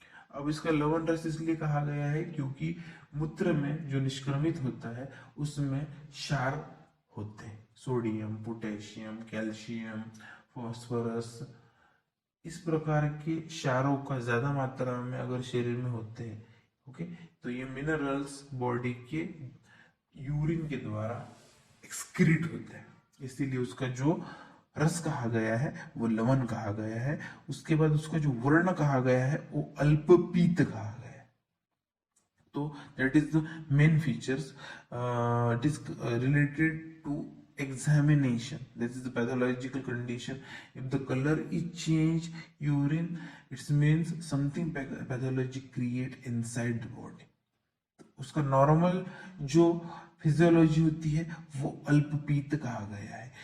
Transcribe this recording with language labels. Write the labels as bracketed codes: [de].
[hi] अब इसका लवण रस इसलिए कहा गया है क्योंकि मूत्र में जो निष्क्रमित होता है उसमें क्षार होते हैं, सोडियम, पोटेशियम, कैल्शियम, फास्फोरस, इस प्रकार के क्षारों का ज्यादा मात्रा में अगर शरीर में होते हैं, ओके, तो ये मिनरल्स बॉडी के यूरिन के द्वारा एक्सक्रीट होते हैं, इसीलिए उसका जो रस कहा गया है वो लवण कहा गया है। उसके बाद उसका जो वर्ण कहा गया है वो अल्पपीत कहा गया है। [en] तो that is the main features it is related to examination. This is the pathological condition. If the color is changed urine, it means something pathology create inside the body. [hi] उसका नॉर्मल जो फिजियोलॉजी होती है वो अल्पपीत कहा गया है।